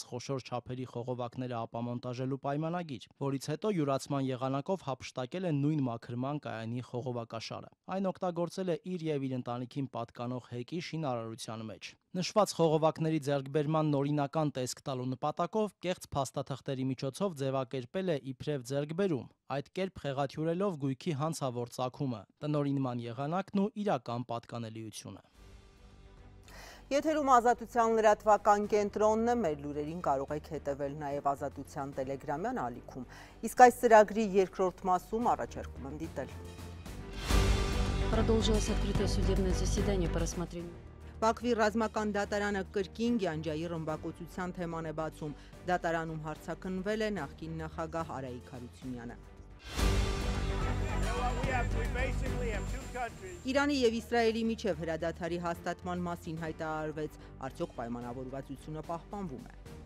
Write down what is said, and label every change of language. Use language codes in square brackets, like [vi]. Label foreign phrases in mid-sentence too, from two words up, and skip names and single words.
[hy] խոշոր չափերի խողովակները ապամոնտաժելու պայմանագիր, որից հետո յուրացման եղանակով հափշտակել է նույն մաքրման կայանի խողովակաշարը։ Այն օգտագործել է իր և իր ընտանիքին պատկանող հեկի շինարարության մեջ։ Նշված խողովակների ձեռքբերման օրինական տեսք տալու նպատակով կեղծ փաստաթղթերի միջոցով ձևակերպել է իբրև ձեռքբերում, այդ կերպ խեղաթյուրելով գույքի հանցավոր ծագումը, տնօրինման եղանակն ու իրական պատկանելիությունը։ Եթերում Ազատության լրատվական կենտրոնն է, մեր լուրերին կարող եք հետևել նաև Ազատության տելեգրամյան ալիքում, իսկ այս ծրագրի երկրորդ մասում առաջարկում եմ դիտել։ [ru] Продолжилось открытое судебное заседание по рассмотрению. [hy] Բաքվի ռազմական դատարանը կրկին Գյանջայի ռմբակոծության թեման է բացում։ Դատարանում հարցաքննվել է նախկին նախագահ Արայիկ Հարությունյանը։ Իրանի և Իսրայելի միջև հրադադարի հաստատման մասին հայտարարվեց, արդյոք պայմանավորվածությունը պահպանվում է։